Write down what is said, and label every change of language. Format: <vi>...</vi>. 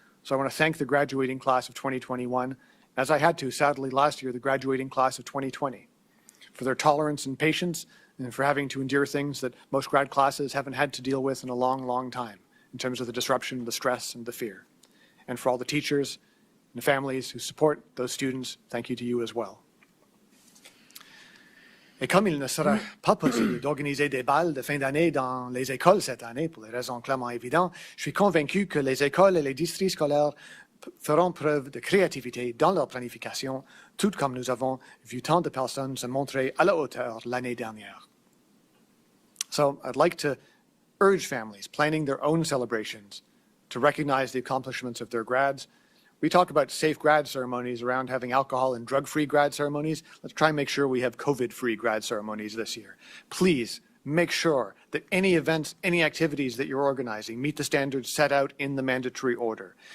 <en>So I want to thank the graduating class of 2021, as I had to, sadly, last year, the graduating class of 2020, for their tolerance and patience and for having to endure things that most grad classes haven't had to deal with in a long, long time in terms of the disruption, the stress, and the fear. And for all the teachers and the families who support those students, thank you to you as well.</en> <fr>Et comme il ne sera pas possible d'organiser des balles de fin d'année dans les écoles cette année, pour des raisons clairement évidentes, je suis convaincu que les écoles et les districts scolaires feront preuve de créativité dans leur planification, tout comme nous avons vu tant de personnes se montrer à la hauteur l'année dernière.</fr> <en>So I'd like to urge families planning their own celebrations to recognize the accomplishments of their grads. We talk about safe grad ceremonies around having alcohol and drug-free grad ceremonies. Let's try and make sure we have COVID-free grad ceremonies this year. Please make sure that any events, any activities that you're organizing meet the standards set out in the mandatory order.</en>